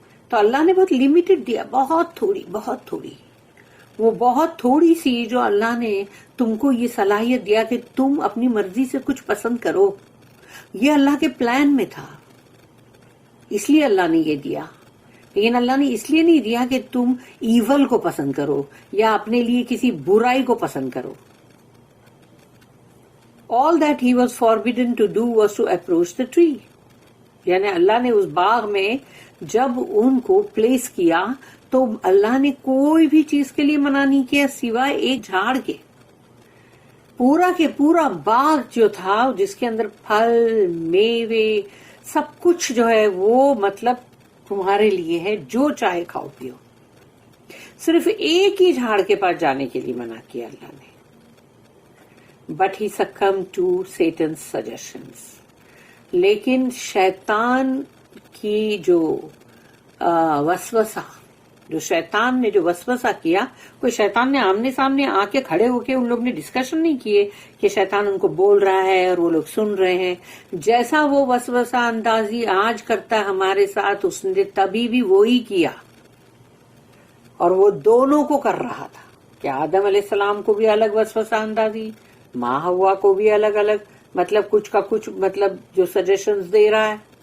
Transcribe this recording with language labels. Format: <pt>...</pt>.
<ur>تو اللہ نے بہت لمیٹڈ دیا، بہت تھوڑی، بہت تھوڑی. وہ بہت تھوڑی سی جو اللہ نے تم کو یہ صلاحیت دیا کہ تم اپنی مرضی سے کچھ پسند کرو، یہ اللہ کے پلان میں تھا، اس لیے اللہ نے یہ دیا. لیکن اللہ نے اس لیے نہیں دیا کہ تم ایول کو پسند کرو یا اپنے لیے کسی برائی کو پسند کرو.</ur> <en>All that he was forbidden to do was to approach the tree.</en> <ur>یعنی اللہ نے اس باغ میں جب ان کو پلیس کیا تو اللہ نے کوئی بھی چیز کے لیے منع نہیں کیا سوائے ایک جھاڑ کے. پورا کے پورا باغ جو تھا جس کے اندر پھل، میوے، سب کچھ جو ہے وہ مطلب تمہارے لیے ہے، جو چاہے کھاؤ پیو. صرف ایک ہی جھاڑ کے پاس جانے کے لیے منع کیا اللہ نے.</ur> <en>But he succumbed to Satan's suggestions.</en> <ur>لیکن شیطان کی جو وسوسہ، جو شیطان نے جو وسوسہ کیا، کوئی شیطان نے آمنے سامنے آ کے کھڑے ہو کے ان لوگ نے ڈسکشن نہیں کیے کہ شیطان ان کو بول رہا ہے اور وہ لوگ سن رہے ہیں. جیسا وہ وسوسہ اندازی آج کرتا ہے ہمارے ساتھ، اس نے تبھی بھی وہی کیا، اور وہ دونوں کو کر رہا تھا کہ آدم علیہ السلام کو بھی الگ وسوسہ اندازی، ماں ہوا کو بھی الگ الگ، مطلب کچھ کا کچھ مطلب جو سجیشنز دے رہا ہے.</ur>